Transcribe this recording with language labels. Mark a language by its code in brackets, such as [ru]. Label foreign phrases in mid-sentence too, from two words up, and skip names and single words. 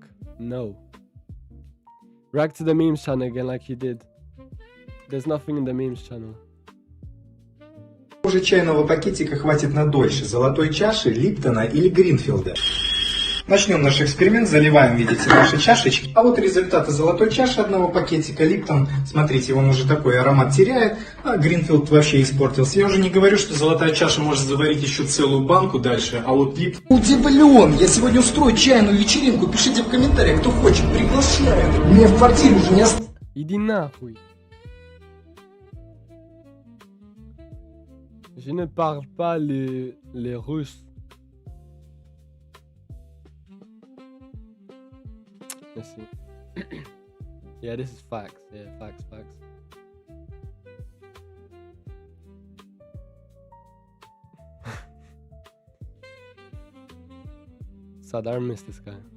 [en] No. React to the memes channel again like you did. There's nothing in the memes channel. [ru] Уже чайного пакетика хватит на дольше. Золотой чаши, Липтона или Гринфилда. Начнем наш эксперимент. Заливаем, видите, наши чашечки. А вот результаты золотой чаши одного пакетика. Липтон, смотрите, он уже такой аромат теряет. А Гринфилд вообще испортился. Я уже не говорю, что золотая чаша может заварить еще целую банку дальше. А вот Липтон... Удивлен! Я сегодня устрою чайную вечеринку. Пишите в комментариях, кто хочет. Приглашаю. Мне в квартире уже не осталось. Иди нахуй. [fr] Je ne parle pas les Russes. [en] Let's see. Yeah, this is facts. Yeah, facts. Sad, I missed this guy.